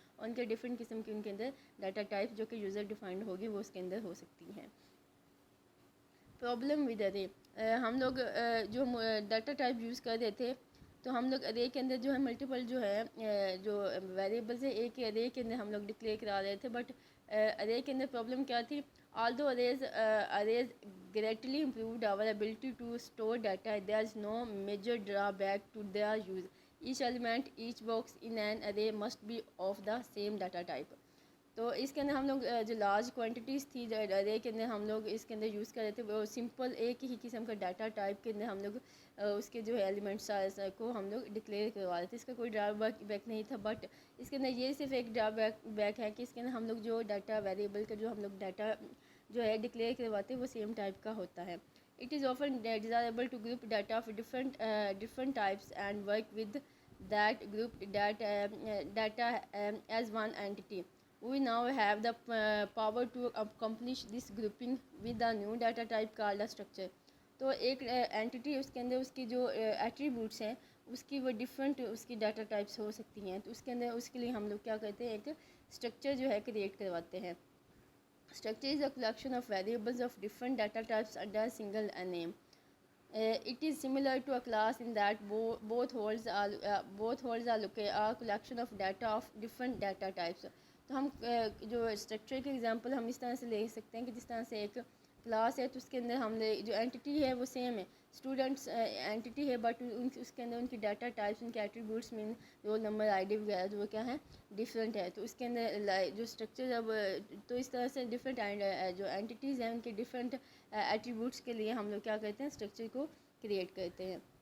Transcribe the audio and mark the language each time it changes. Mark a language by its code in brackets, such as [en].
[ur] ان کے ڈفرینٹ قسم کی ان کے اندر ڈیٹا ٹائپ جو کہ یوزر ڈیفائنڈ ہوگی وہ اس کے اندر ہو سکتی ہیں. [en] Problem with array. [ur] ہم لوگ جو ڈیٹا ٹائپ یوز کر رہے تھے تو ہم لوگ ارے کے اندر جو ہے ملٹیپل جو ہے جو ویریبلز ہے ایک ارے کے اندر ہم لوگ ڈکلیئر کرا رہے تھے. بٹ ارے کے اندر پرابلم کیا تھی, [en] although arrays greatly improved our ability to store data, there is no major drawback to their use. Each element, each box in an array must be of the same data type. [ur] تو اس کے اندر ہم لوگ جو large quantities تھی جو ارے کے اندر ہم لوگ اس کے اندر یوز کر رہے تھے وہ سمپل ایک ہی قسم کا ڈاٹا ٹائپ کے اندر ہم لوگ اس کے جو ہے ایلیمنٹس کو ہم لوگ ڈکلیئر کروا رہے تھے. اس کا کوئی ڈرا بیک نہیں تھا, بٹ اس کے اندر یہ صرف ایک ڈرا بیک ہے کہ اس کے اندر ہم لوگ جو ڈاٹا ویریبل کا جو ہم لوگ ڈاٹا جو ہے ڈکلیئر کرواتے ہیں وہ سیم ٹائپ کا ہوتا ہے. [en] It is often desirable to group data of different types and work with that grouped data as one entity. We now have the power to accomplish this grouping with a new data type called a structure. [ur] تو ایک entity اس کے اندر اس کی جو attributes ہیں اس کی وہ different اس کی data types ہو سکتی ہیں, تو اس کے اندر اس کے لیے ہم لوگ کیا کرتے ہیں, ایک اسٹرکچر جو ہے کریٹ کرواتے ہیں. [en] Structure is a collection of variables of different data types under a single name. It is similar to a class in that both holds a collection of data of different data types. [ur] تو ہم جو structure کے example ہم اس طرح سے لے سکتے ہیں کہ جس طرح سے ایک کلاس ہے تو اس کے اندر ہم نے جو اینٹیٹی ہے وہ سیم ہے, اسٹوڈنٹس اینٹیٹی ہے, بٹ اس کے اندر ان کی ڈاٹا ٹائپس, ان کے ایٹریبیوٹس میں رول نمبر, آئی ڈی وغیرہ جو کیا ہے ڈفرینٹ ہے. تو اس کے اندر جو اسٹرکچر اب تو اس طرح سے ڈفرینٹ جو اینٹیٹیز ہیں ان کے ڈفرینٹ ایٹریبیوٹس کے لیے ہم لوگ کیا کرتے ہیں, اسٹرکچر کو کریٹ کرتے ہیں.